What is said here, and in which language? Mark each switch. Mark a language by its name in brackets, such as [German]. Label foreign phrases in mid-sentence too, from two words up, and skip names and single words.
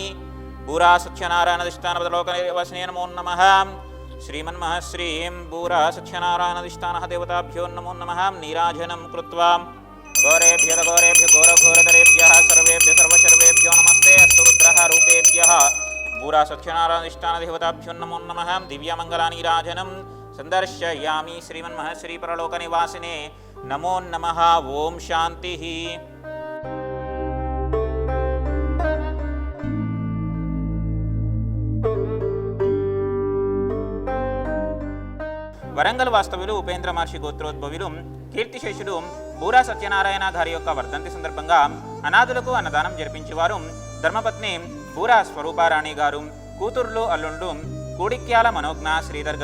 [Sanskrit] भूरा सत्यनारायणाधिष्ठानपदलोकनिवासिने नमो नमः श्रीमन्महश्रीं भूरा सत्यनारायणाधिष्ठानः देवताभ्यो नमो नमः नीराजनं कृत्वा घोरेभ्यो घोरघोरतरेभ्यः सर्वेभ्यो सर्वशर्वेभ्यो नमस्ते अस्तु रुद्रः रूपेभ्यः भूरा सत्यनारायणाधिष्ठानदेवताभ्यो नमो नमः दिव्यमङ्गलानीराजनं संदर्शयामि श्रीमन्महश्रीपरलोकनिवासिने नमो नमः ओम शान्तिः। [Telugu] వరంగల్ వాస్తవ్యులు ఉపేంద్ర మహర్షి గోత్రోద్భవులు కీర్తిశేషులు బూరా సత్యనారాయణ గారి యొక్క వర్ధంతి సందర్భంగా అనాథులకు అన్నదానం జరిపించేవారు ధర్మపత్ని బూరా స్వరూపారాణి గారు, కూతుర్లు అల్లుండు కూడిక్యాల మనోజ్ఞ శ్రీధర్